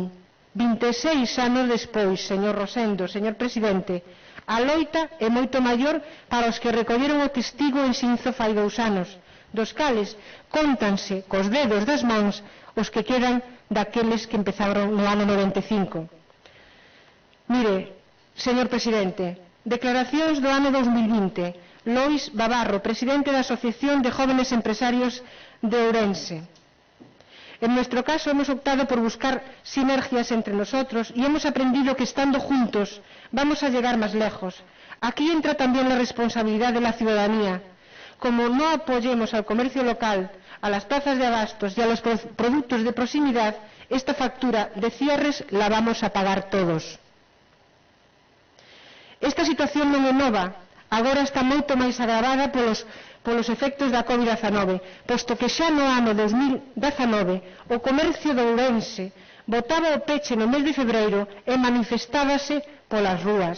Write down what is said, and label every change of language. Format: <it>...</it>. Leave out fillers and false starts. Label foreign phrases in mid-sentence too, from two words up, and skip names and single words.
<gl>26 anos despois, señor Rosendo, señor presidente, a loita é moito maior para os que recolleron o testigo en Xinzo fai 2 anos, dos cales cóntanse cos dedos das mans os que quedan daqueles que empezaron no ano 95. Mire, señor presidente, declaracións do ano 2020, Lois Babarro,</gl> <es>presidente da Asociación de Jóvenes Empresarios de Ourense. En nuestro caso hemos optado por buscar sinergias entre nosotros y hemos aprendido que estando juntos vamos a llegar más lejos. Aquí entra también la responsabilidad de la ciudadanía. Como no apoyemos al comercio local, a las plazas de abastos y a los productos de proximidad, esta factura de cierres la vamos a pagar todos.</es> <gl>Esta situación non é nova, agora está moito máis agravada polos efectos da COVID-19, posto que xa no ano 2019 o comercio de Ourense botaba o peche no mes de febreiro e manifestábase polas rúas.</gl>